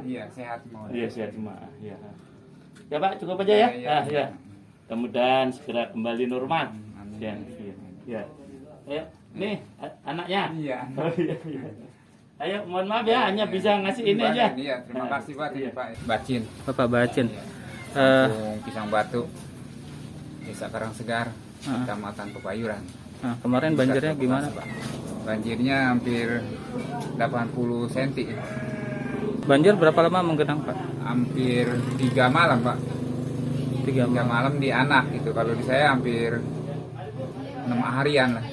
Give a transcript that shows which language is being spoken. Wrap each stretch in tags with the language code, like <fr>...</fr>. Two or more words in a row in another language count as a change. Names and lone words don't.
<id>Iya, sehat mau. Iya sehat semua. Ya. Ya Pak, cukup aja ya. Ya, ya. Ya. Mudah-mudahan segera kembali normal. Amin. Ya. Ya. Ayo, nih anaknya. Iya. Oh, iya. Ayo, mohon maaf ya, hanya bisa ngasih ini aja. Iya, terima kasih Pak. Iya. Pak Bacin, Bapak Bacin. Kampung Pisang Batu, Desa Karangsegar, Kecamatan Pebayuran. Nah, kemarin banjirnya gimana, Pak? Banjirnya hampir 80 cm. Banjir berapa lama menggenang, Pak? Hampir 3 malam, Pak. 3 3 malam, malam di anak gitu. Kalau di saya hampir 6 harian lah.</id>